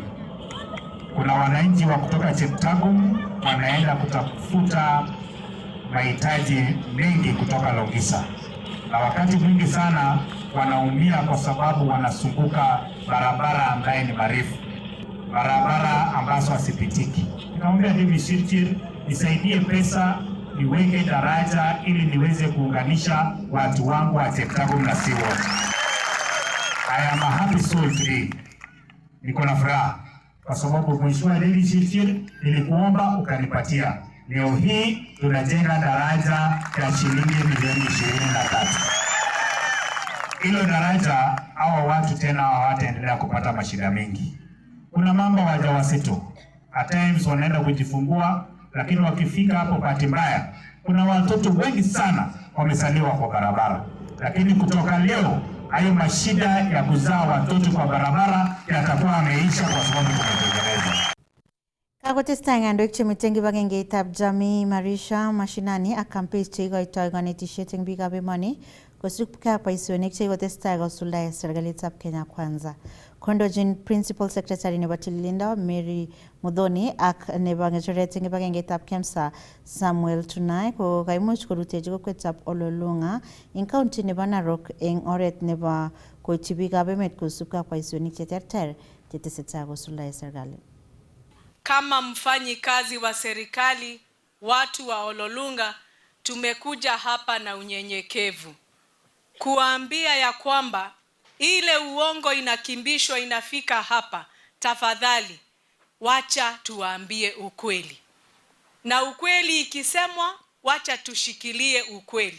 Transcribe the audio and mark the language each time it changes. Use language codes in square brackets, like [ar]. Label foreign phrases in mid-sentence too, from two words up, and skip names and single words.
[sw] Kuna wananchi wa kutoka Cheptagum wanaenda kutafuta mahitaji mengi kutoka Longisa, na wakati mwingi sana wanaumia kwa sababu wanasumbuka barabara ambaye ni marefu, barabara ambazo hasipitiki. Nikamwambia David Chirchir nisaidie pesa niweke daraja ili niweze kuunganisha watu wangu wa Cheptagum na si wote. [en] I am a happy soul today. [sw] Niko na furaha kwa sababu Mheshimiwa David Chirchir nilikuomba ukanipatia. Leo hii tunajenga daraja ya shilingi milioni 23. Hilo daraja hawa watu tena hawataendelea kupata mashida mengi. Kuna mama wajawazito, at times wanaenda kujifungua, lakini wakifika hapo bahati mbaya, kuna watoto wengi sana wamezaliwa kwa barabara. Lakini kutoka leo hayo mashida ya kuzaa watoto kwa barabara yatakuwa yameisha kwa sababu tumetengeneza. [kln] Kakotestai kandoik chemiten kibagengeitab Jamii Marisha mashinani ak campaigns cheikoitoi konetisiet eng biikab emoni kosubkei ak boisionik chekikotestai kosuldae serikalitab Kenya Kwanza. Kondochin Principal Secretary nebo tililindo Mary Muthoni ak nebo ng'echeret eng kibagengeitab KEMSA Samuel Tunai ko kaimuch korutechi kokwetab Ololunga eng county nebo Narok eng oret nebo koityi biikab emet kosubkei ak boisionik cheterter chetesetai kosuldae serikali. [sw] Kama mfanyi kazi wa serikali, watu wa Ololunga, tumekuja hapa na unyenyekevu kuambia ya kwamba ile uongo inakimbishwa inafika hapa. Tafadhali wacha tuambie ukweli, na ukweli ikisemwa wacha tushikilie ukweli.